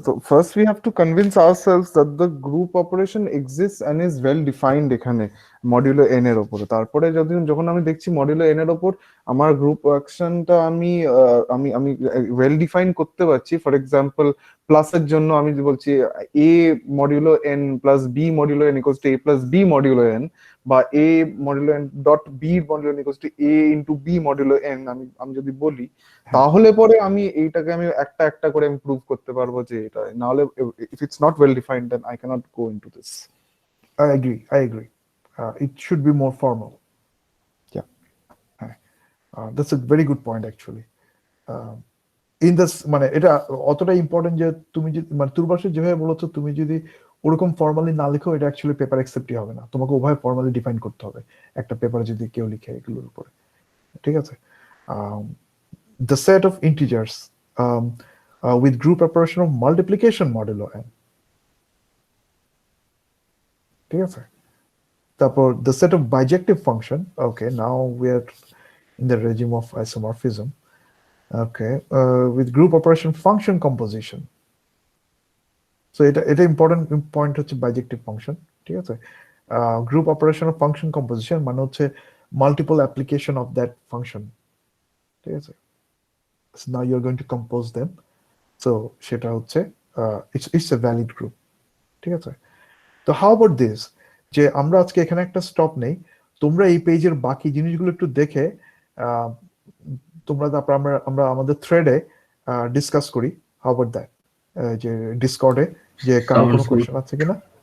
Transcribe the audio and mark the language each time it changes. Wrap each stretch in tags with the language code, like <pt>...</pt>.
<en>First we have to convince ourselves that the group operation exists and is well defined</en> <bn>এখানে modulo n এর উপরে। তারপরে যখন আমি দেখছি মডিউলো n এর উপর আমার গ্রুপ অ্যাকশনটা আমি ওয়েল ডিফাইন করতে পারছি। ফর এক্সাম্পল প্লাসের জন্য আমি যে বলছি a modulo n plus b modulo n equals to a plus b modulo n, বা a modulo n dot b modulo n equals to a into b modulo n আমি যদি বলি, তাহলে পরে আমি এইটাকে আমি একটা করে আমি প্রুভ করতে পারবো যে এটা। না হলে</bn> <en>if it's not well defined then I cannot go into this. I agree. It should be more formal. Yeah. That's a very good point actually. In this</en> <bn>মানে এটা অতটা ইম্পর্টেন্ট যে তুমি যদি মানে তুরবাসে যেভাবে বলেছো, তুমি যদি ওরকম ফর্মালি না লিখো এটা অ্যাকচুয়ালি পেপার অ্যাকসেপ্টই হবে না। তোমাকে উভয় ফর্মালি ডিফাইন করতে হবে একটা পেপারে যদি কেউ লিখে এগুলোর উপরে। ঠিক আছে?</bn> <en>The set of integers with group operation of multiplication modulo n.</en> <bn>ঠিক আছে?</bn> <en>তারপর the set of bijective function. Okay, now we are in the regime of isomorphism. Okay, with group operation function composition. So এটা important point হচ্ছে bijective function.</en> <bn>ঠিক আছে?</bn> <en>Group operation of function composition</en> <bn>মানে হচ্ছে</bn> <en>multiple application of that function.</en> <bn>ঠিক আছে?</bn> <en>So now you're going to compose them. So</en> <bn>সেটা হচ্ছে</bn> <en>it's a valid group.</en> <bn>ঠিক আছে? তো</bn> <en>how about this?</en> <bn>যে আমরা আজকে এখানে একটা স্টপ নেই, তোমরা এই পেজের বাকি জিনিসগুলো একটু দেখে তোমরা তারপর আমরা আমাদের থ্রেডে ডিসকাস করি।</bn> <en>How about that?</en> <bn>যে ডিসকর্ডে যে কারো কোনো কোশ্চেন আছে কিনা?</bn>